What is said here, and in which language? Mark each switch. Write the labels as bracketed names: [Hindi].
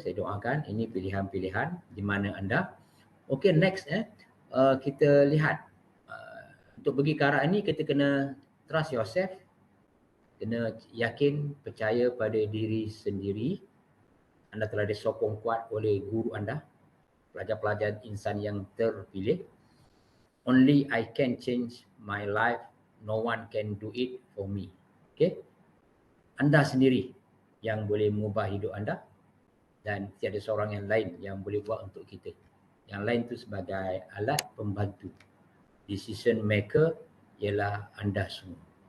[Malay] Saya doakan ini pilihan-pilihan di mana anda. Okay, next kita lihat untuk pergi ke arah ini kita kena [English] trust yourself, [Malay] kena yakin, percaya pada diri sendiri. Anda telah disokong kuat oleh guru anda, pelajar-pelajar insan yang terpilih. [English] Only I can change my life, no one can do it for me. [Malay] Okay, anda sendiri yang boleh mengubah hidup anda dan tiada seorang yang lain yang boleh buat untuk kita. Yang lain tu sebagai alat pembantu. [English] Decision maker [Malay] ialah anda semua.